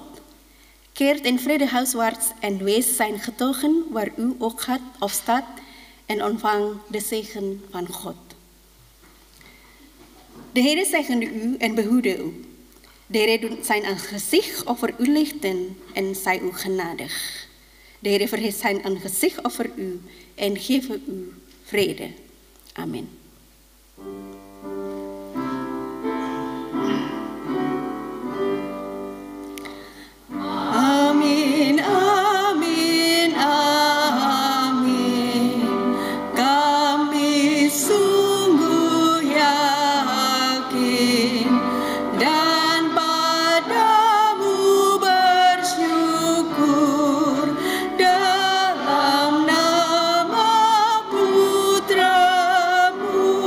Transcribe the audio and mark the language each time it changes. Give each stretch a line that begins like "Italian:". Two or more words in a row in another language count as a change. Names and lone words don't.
Dutch: Keert in vrede huiswaarts en wees zijn getuigen waar u ook gaat of staat en ontvang de zegen van God. De Heer zegene u en behoede u. De Heer doet zijn aangezicht over u lichten en zij u genadig. De Heer verheft zijn aangezicht over u en geeft u vrede. Amen.
Indonesian: Amin, amin, amin. Kami sungguh yakin dan padamu bersyukur dalam nama Putramu.